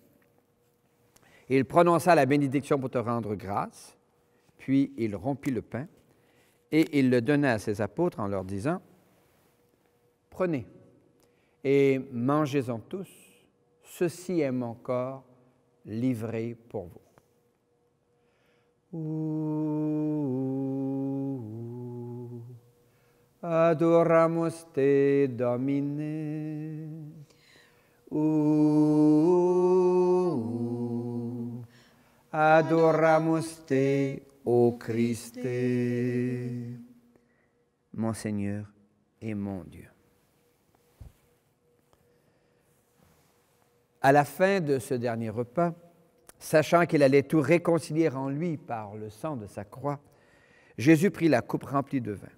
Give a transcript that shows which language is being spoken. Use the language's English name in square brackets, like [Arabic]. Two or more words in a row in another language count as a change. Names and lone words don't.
[French] Et il prononça la bénédiction pour te rendre grâce, puis il rompit le pain, et il le donna à ses apôtres en leur disant, « Prenez et mangez-en tous, ceci est mon corps livré pour vous. [Latin] » Adoramus te, Domine. Adoramus te, ô Christe. [French] Mon Seigneur et mon Dieu. À la fin de ce dernier repas, sachant qu'il allait tout réconcilier en lui par le sang de sa croix, Jésus prit la coupe remplie de vin.